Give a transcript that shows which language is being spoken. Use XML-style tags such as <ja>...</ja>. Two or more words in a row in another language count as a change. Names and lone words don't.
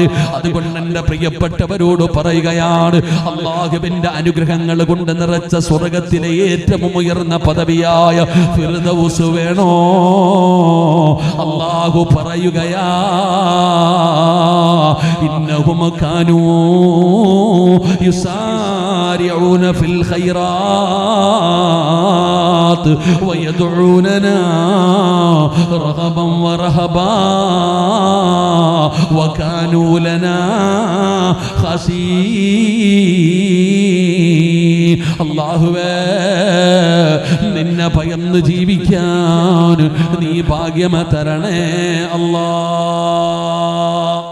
<ml>അതുകൊണ്ട് എന്റെ പ്രിയപ്പെട്ടവരോട് പറയുകയാണ്, അല്ലാഹുവിന്റെ അനുഗ്രഹങ്ങൾ കൊണ്ട് നിറച്ച സ്വർഗത്തിലെ ഏറ്റവും ഉയർന്ന പദവിയായ ഫിർദൗസ് വേണോ? അല്ലാഹു പറയുകയാ,</ml> <ar>إنهم كانوا يسارعون في الخيرات ويدعوننا رغبا ورهبا وكانوا لنا خاشعين.</ar> <ml>അല്ലാഹുവേ, നിന്നെ ഭയന്ന് ജീവിക്കാൻ നീ ഭാഗ്യമ തരണേ അല്ലാഹ്.</ml>